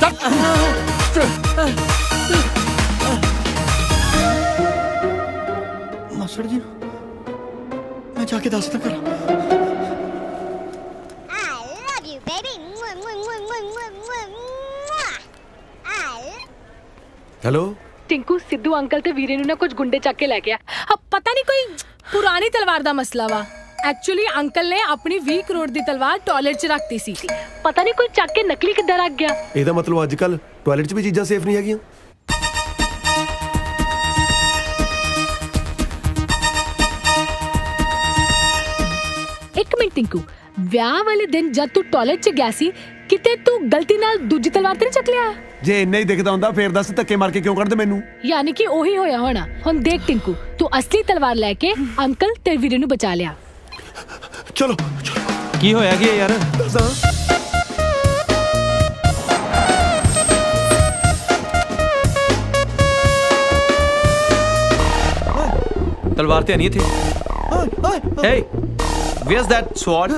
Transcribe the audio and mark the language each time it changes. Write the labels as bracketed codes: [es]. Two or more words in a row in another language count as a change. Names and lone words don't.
[pa] ਮਾਸੜ ਜੀ ਮੈਂ ਜਾ ਕੇ ਦੱਸਦਾ ਕਰ। ਹੈਲੋ ਟਿੰਕੂ ਸਿੱਧੂ ਅੰਕਲ ਤੇ ਵੀਰੇ ਨੂੰ ਨਾ ਕੁਝ ਗੁੰਡੇ ਚੱਕ ਕੇ ਲੈ ਗਿਆ। ਅਬ ਪਤਾ ਨਹੀਂ ਕੋਈ ਪੁਰਾਣੀ ਤਲਵਾਰ ਦਾ ਮਸਲਾ ਵਾ। ਐਕਚੁਅਲੀ ਅੰਕਲ ਨੇ ਅਪਣੀ 20 ਕਰੋੜ ਦੀ ਤਲਵਾਰ ਟਾਇਲਟ 'ਚ ਰੱਖਤੀ ਸੀ। ਪਤਾ ਨਹੀਂ ਕੋਈ ਚੱਕ ਕੇ ਨਕਲੀ ਕਿੱਦਾਂ ਰੱਖ ਗਿਆ। ਇਹਦਾ ਮਤਲਬ ਅੱਜ ਕੱਲ ਟਾਇਲਟ 'ਚ ਵੀ ਚੀਜ਼ਾਂ ਸੇਫ ਨਹੀਂ ਹੈਗੀਆਂ। ਇੱਕ ਮਿੰਟ ਟਿੰਕੂ ਵਿਆਹ ਵਾਲੇ ਦਿਨ ਜਬ ਤੂੰ ਟਾਇਲਟ 'ਚ ਗਿਆ ਸੀ ਕਿਤੇ ਤੂੰ ਗ਼ਲਤੀ ਨਾਲ ਦੂਜੀ ਤਲਵਾਰ ਤੇ ਨਹੀਂ ਚੱਕ ਲਿਆ? ਜੇ ਇੰਨਾ ਹੀ ਦਿਖਦਾ ਹੁੰਦਾ ਫੇਰ ਦੱਸ ਧੱਕੇ ਮਾਰ ਕੇ ਕਿਉਂ ਕੱਢਦੇ ਮੈਨੂੰ? ਯਾਨੀ ਕਿ ਓਹੀ ਹੋਇਆ ਹੋਣਾ। ਹੁਣ ਦੇਖ ਟਿੰਕੂ ਤੂੰ ਅਸਲੀ ਤਲਵਾਰ ਲੈ ਕੇ ਅੰਕਲ ਤੇ ਵੀਰੇ ਨੂੰ ਬਚਾ ਲਿਆ। ਚਲੋ ਕੀ ਹੋਇਆ ਕੀ ਯਾਰ? ਤਲਵਾਰ ਤੇ ਨਹੀਂ ਇੱਥੇ। [en] Hey, where's that sword?